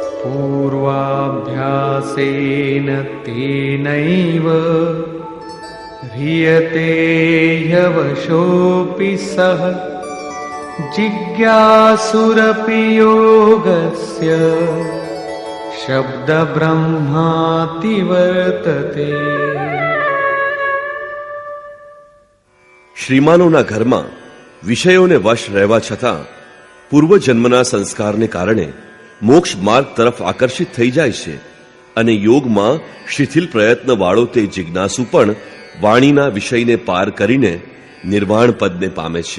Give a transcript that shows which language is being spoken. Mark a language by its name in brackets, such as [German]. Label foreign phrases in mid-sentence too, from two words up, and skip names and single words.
[Sanskrit] पूर्वाभ्यासेन तेनैव ह्रियते ह्यवशोऽपि सः जिज्ञासुरपि योगस्य शब्दब्रह्माति वर्तते. [Gujarati] શ્રીમાનોના ઘરમાં વિષયોને વશ રહેવા છતાં પૂર્વજન્મના સંસ્કારને કારણે મોક્ષ માર્ગ તરફ આકર્ષિત થઈ જાય છે અને યોગમાં શિથિલ પ્રયત્નવાળો તે જિજ્ઞાસુ પણ વાણીના વિષયને પાર કરીને નિર્વાણ પદને પામે છે.